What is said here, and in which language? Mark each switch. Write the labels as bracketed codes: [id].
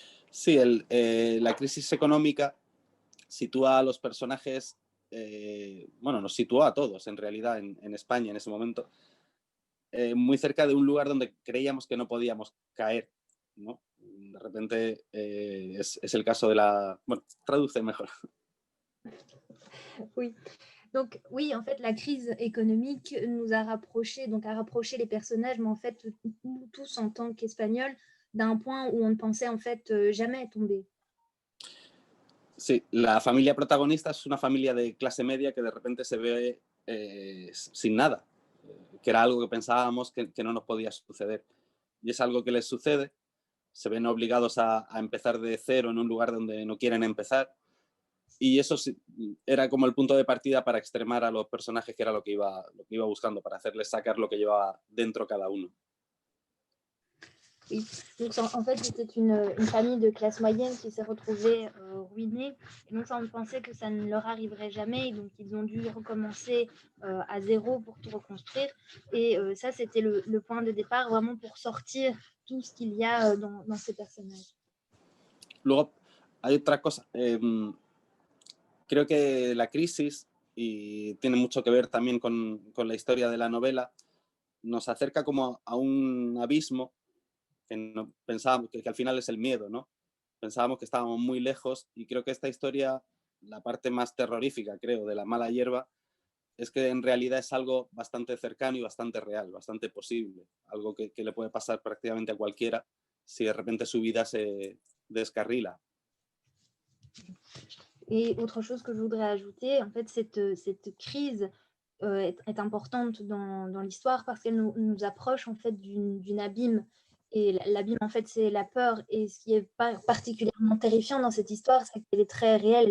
[es] Sí, la crisis económica sitúa a los personajes, bueno, nos situó a todos en realidad en España en ese momento, muy cerca de un lugar donde creíamos que no podíamos caer, ¿no? De repente es el caso de la... Bueno, traduce mejor. [fr] Oui. Donc oui, en fait, la crise économique nous a rapprochés, donc a rapproché les personnages, mais en fait, nous tous en tant qu'Espagnols, d'un point où on ne pensait en fait jamais tomber. [es] Sí, la familia protagonista es una familia de clase media que de repente se ve sin nada, que era algo que pensábamos que no nos podía suceder. Y es algo que les sucede, se ven obligados a empezar de cero en un lugar donde no quieren empezar. Y eso era como el punto de partida para extremar a los personajes, que era lo que iba buscando, para hacerles sacar lo que llevaba dentro cada uno. [fr] Oui. Donc en fait, c'était une famille de classe moyenne qui s'est retrouvée ruinée. Et donc ça, on pensait que ça ne leur arriverait jamais. Et donc ils ont dû recommencer à zéro pour tout reconstruire. Et ça, c'était le point de départ vraiment pour sortir tout ce qu'il y a dans ces personnages. [es] Luego, hay otra cosa. Creo que la crisis, y tiene mucho que ver también con la historia de la novela, nos acerca como a un abismo que no, pensábamos que al final es el miedo, ¿no? Pensábamos que estábamos muy lejos, y creo que esta historia, la parte más terrorífica, creo, de La mala hierba, es que en realidad es algo bastante cercano y bastante real, bastante posible, algo que le puede pasar prácticamente a cualquiera si de repente su vida se descarrila. [fr] Et autre chose que je voudrais ajouter, en fait, cette crise est importante dans l'histoire parce qu'elle nous approche en fait d'une abîme. Et l'abîme, en fait, c'est la peur. Et ce qui est particulièrement terrifiant dans cette histoire, c'est qu'elle est très réelle.